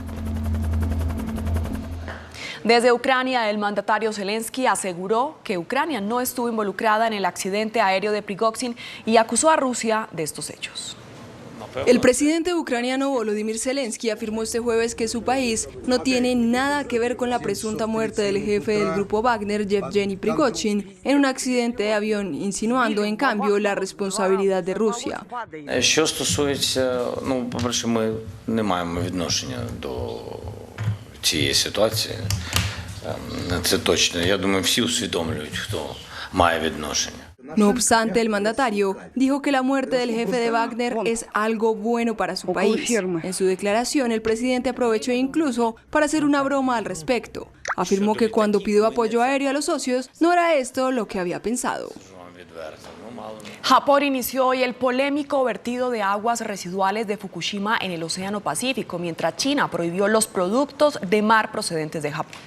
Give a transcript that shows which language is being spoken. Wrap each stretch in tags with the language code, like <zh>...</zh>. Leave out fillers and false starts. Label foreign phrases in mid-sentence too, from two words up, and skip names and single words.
<es>Desde Ucrania, el mandatario Zelensky aseguró que Ucrania no estuvo involucrada en el accidente aéreo de Prigozhin y acusó a Rusia de estos hechos. El presidente ucraniano Volodymyr Zelensky afirmó este jueves que su país no tiene nada que ver con la presunta muerte del jefe del grupo Wagner, Yevgeny Prigozhin, en un accidente de avión, insinuando en cambio la responsabilidad de Rusia.</es> <uk>Що стосується, по-перше, ми не маємо відношення до цієї ситуації. Це точно. Я думаю, всі усвідомлюють, хто має відношення.</uk> <es>No obstante, el mandatario dijo que la muerte del jefe de Wagner es algo bueno para su país. En su declaración, el presidente aprovechó incluso para hacer una broma al respecto. Afirmó que cuando pidió apoyo aéreo a los socios, no era esto lo que había pensado. Japón inició hoy el polémico vertido de aguas residuales de Fukushima en el Océano Pacífico, mientras China prohibió los productos de mar procedentes de Japón.</es>